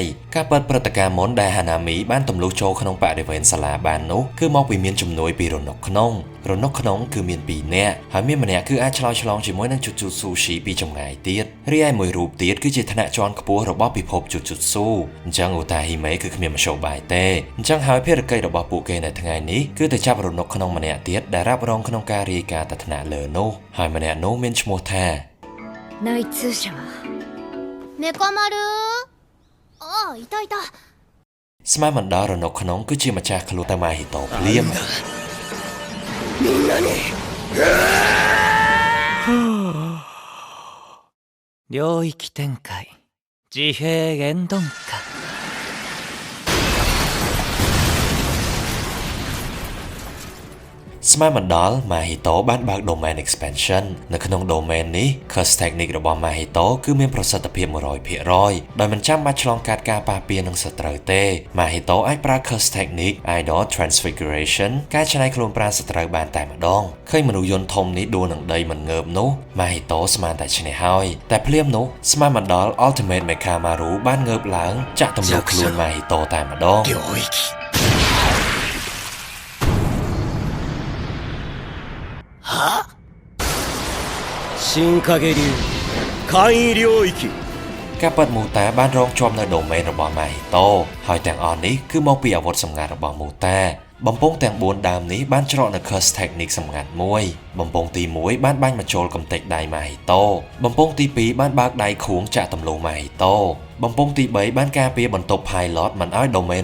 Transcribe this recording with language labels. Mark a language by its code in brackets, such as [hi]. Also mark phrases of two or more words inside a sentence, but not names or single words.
[km] ការពិតព្រឹត្តិការណ៍មុនដែលហាណាមីបានទម្លុះចូលក្នុងបរិវេណសាលាបាននោះគឺមកពីមានជំនួយពីរនុកក្នុងគឺមាន2នាក់ហើយមានម្នាក់គឺអាចឆ្លើយឆ្លងជាមួយនឹងជូជូតស៊ូស៊ីពីចម្ងាយទៀតរីឯមួយរូបទៀតគឺជាថ្នាក់ជាន់ខ្ពស់របស់ពិភពជូជូតស៊ូអញ្ចឹងអូតាហ៊ីមេគឺគ្មានមធ្យោបាយទេអញ្ចឹងហើយភារកិច្ចរបស់ពួកគេនៅថ្ងៃនេះគឺទៅចាប់រនុកក្នុងម្នាក់ទៀតដែលរ៉ាប់រងក្នុងការរាយការណ៍ទៅថ្នាក់លើនោះហើយម្នាក់នោះមានឈ្មោះថា [ja] 内通者はメカ丸。ああいたいた。 [km] ស្មានមិនដល់រនុកក្នុងគឺជាម្ចាស់ខ្លួនតែម៉ាហ៊ីតូភ្លាម [ja] みんなに領域展開自閉言動化 [km] ស្មានមិនដល់ Mahito បានបើក [en] Domain Expansion [km] នៅក្នុង Domain នេះ Curse Technique របស់ Mahito គឺមានប្រសិទ្ធភាព 100% ដោយមិនចាំបាច់ឆ្លងកាត់ការប៉ះពាល់នឹងស ត្រូវទេ Mahito អាចប្រើ [en] Curse Technique Idol Transfiguration [km] ការច្នៃខ្លួនប្រាណសត្រូវបានតែម្ដងឃើញមនុស្សយន្តធំនេះដួលនឹងដីមិនងើបនោះ Mahito ស្មានតែឈ្នះហើយតែភ្លាមនោះស្មានមិនដល់ Ultimate Mechamaru បានងើបឡើងចាក់ទម្លុះខ្លួន Mahito តែម្ដង [ja] 新影流簡易領域 [km] ការប៉ັດមូតាបានរងជាប់នៅ domain របស់ Mahito ហើយទាំងអស់នេះគឺមកពីអាវុធសម្ងាត់របស់មូតាបំពង់ទាំង4ដើមនេះបានច្រកនៅ [en] Curse Technique [km] សម្ងាត់មួយបំពង់ទី1បានបាញ់មកចូលកំទេចដៃ Mahito បំពង់ទី2បានបើកដៃខួងចាក់ទម្លុះ Mahito បំពង់ទី3បានការពារបន្ទប់ Pilot មិនឲ្យ domain